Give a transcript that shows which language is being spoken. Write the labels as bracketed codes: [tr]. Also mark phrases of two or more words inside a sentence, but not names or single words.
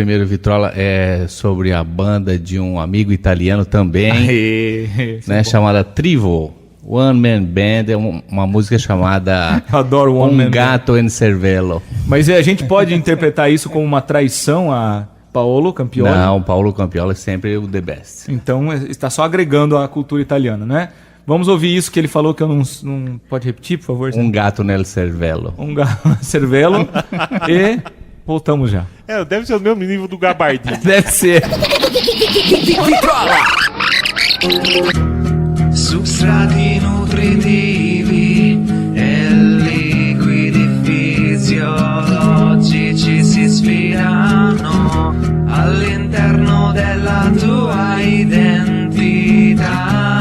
[pt] primeiro Vitrola é sobre a banda de um amigo italiano também, Aê, né, chamada Trivo. One Man Band, é uma música chamada Eu adoro One Man Band. Gato in Cervello. Mas a gente pode interpretar isso como uma traição a Paolo Campioli? Não, Paulo Campioli é sempre o [en] the best. [pt] Então, está só agregando a cultura italiana, né? Vamos ouvir isso que ele falou que eu não... Pode repetir, por favor? Um gato nel cervello. Um cervello e voltamos já. Deve ser o mesmo nível do Gabardini. Deve ser. Vitrola! [it] Substrati nutritivi e liquidi fisiologici si sfilano all'interno della tua identità.